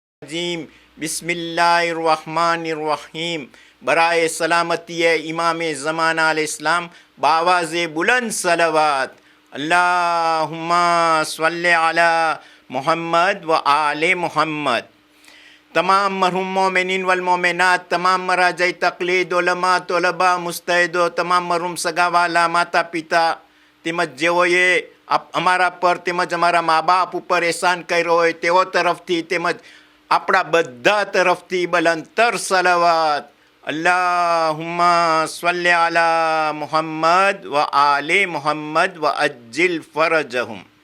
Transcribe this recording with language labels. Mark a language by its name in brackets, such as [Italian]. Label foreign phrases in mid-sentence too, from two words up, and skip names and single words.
[Arabic] رجيم بسم الله الرحمن الرحيم [Urdu] برائے سلامتی امام زمانہ علیہ السلام باآوازِ بلند صلوات [Arabic] اللهم صل على محمد وآل محمد. [Urdu] تمام مرحوم مومنین والمومنات، تمام مراجع تقلید، علما، طلبا، مستعدو، تمام مرحوم سگاوالا، ماتا [Gujarati] પિતા તેમજ જેઓએ અમારા પર તેમજ અમારા મા બાપ ઉપર એહસાન કર્યો હોય તેઓ તરફથી તેમજ આપણા બધા તરફથી બલંતર સલાવત [Arabic] اللهم صل على محمد و آل محمد و عجل فرجهم.